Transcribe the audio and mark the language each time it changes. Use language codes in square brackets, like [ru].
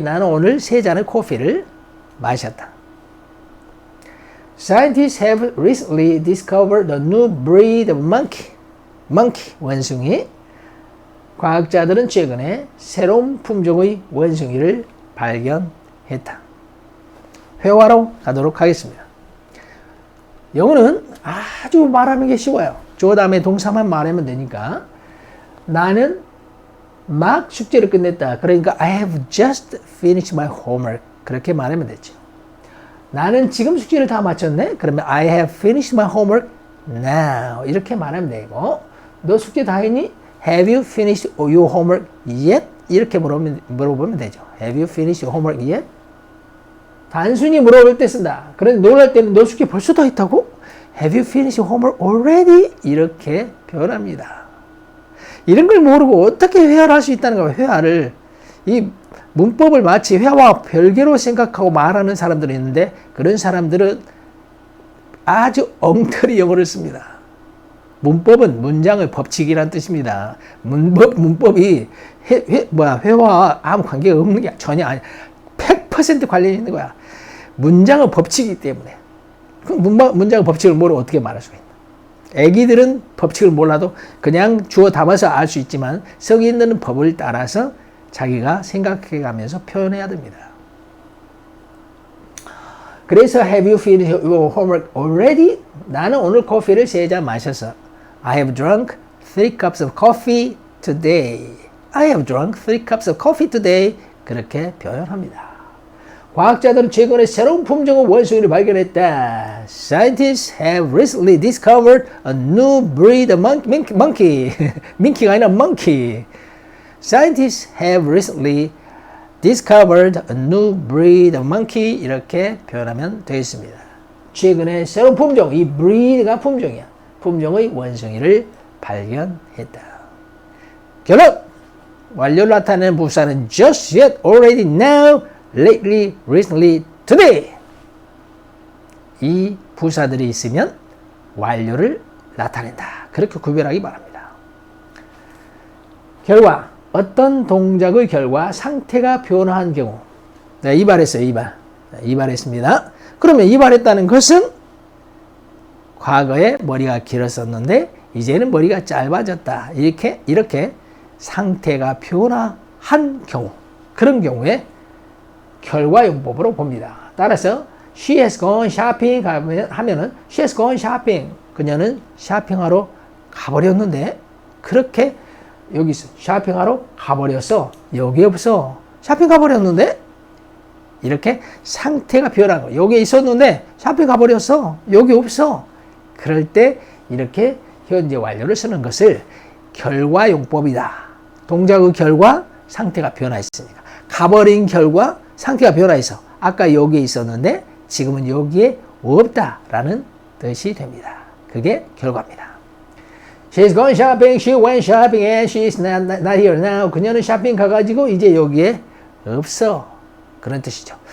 [ko] 나는 오늘 3잔의 커피를 마셨다. [en] Scientists have recently discovered a new breed of monkey. [ko] 원숭이. 과학자들은 최근에 새로운 품종의 원숭이를 발견했다. 회화로 가도록 하겠습니다. 영어는 아주 말하는 게 쉬워요. 주어 다음에 동사만 말하면 되니까. 나는 막 숙제를 끝냈다. 그러니까 [en] I have just finished my homework. [ko] 그렇게 말하면 되죠. 나는 지금 숙제를 다 마쳤네. 그러면 [en] I have finished my homework now. [ko] 이렇게 말하면 되고, 너 숙제 다 했니? [en] Have you finished your homework yet? [ko] 이렇게 물어보면 되죠. [en] Have you finished your homework yet? [ko] 단순히 물어볼 때 쓴다. 그런데 놀랄 때는 너 숙제 벌써 다 했다고? [en] Have you finished your homework already? [ko] 이렇게 표현합니다. 이런 걸 모르고 어떻게 회화를 할 수 있다는 거예요. 회화를. 이 문법을 마치 회화와 별개로 생각하고 말하는 사람들이 있는데 그런 사람들은 아주 엉터리 영어를 씁니다. 문법은 문장의 법칙이란 뜻입니다. 문법이 회화와 아무 관계가 없는 게 전혀 아니야. 100% 관련이 있는 거야. 문장의 법칙이기 때문에. 그 문장의 법칙을 모르고 어떻게 말할 수가 있나. 애기들은 법칙을 몰라도 그냥 주어 담아서 알 수 있지만 성인들은 법을 따라서 자기가 생각해가면서 표현해야 됩니다. 그래서 [en] have you finished your homework already? [ko] 나는 오늘 커피를 3잔 마셔서 [en] I have drunk 3 cups of coffee today. I have drunk 3 cups of coffee today. [ko] 그렇게 표현합니다. 과학자들은 최근에 새로운 품종의 원숭이를 발견했다. [en] Scientists have recently discovered a new breed of monkey. [ko] 민키가 아니라 monkey. [en] Scientists have recently discovered a new breed of monkey. [ko] 이렇게 표현하면 되겠습니다. 최근에 새로운 품종, 이 breed가 품종이야. 품종의 원숭이를 발견했다. 결론! 완료를 나타내는 부사는 [en] just, yet, already, now, lately, recently, today. [ko] 이 부사들이 있으면 완료를 나타낸다. 그렇게 구별하기 바랍니다. 결과, 어떤 동작의 결과 상태가 변화한 경우. 네, 이발했어요. 이발했습니다. 그러면 이발했다는 것은 과거에 머리가 길었었는데 이제는 머리가 짧아졌다. 이렇게 상태가 변화한 경우. 그런 경우에 결과용법으로 봅니다. 따라서 [en] she has gone shopping [ko] 하면은 [en] she has gone shopping. [ko] 그녀는 쇼핑하러 가버렸는데 그렇게 여기 있어. 쇼핑하러 가버렸어. 여기 없어. 쇼핑 가버렸는데 이렇게 상태가 변한 거. 여기 있었는데 쇼핑 가버렸어. 여기 없어. 그럴 때 이렇게 현재 완료를 쓰는 것을 결과용법이다. 동작의 결과, 상태가 변화했으니까. 가버린 결과, 상태가 변화해서 아까 여기에 있었는데 지금은 여기에 없다라는 뜻이 됩니다. 그게 결과입니다. [en] She's gone shopping, she went shopping and she's not here now. [ko] 그녀는 쇼핑 가가지고 이제 여기에 없어. 그런 뜻이죠.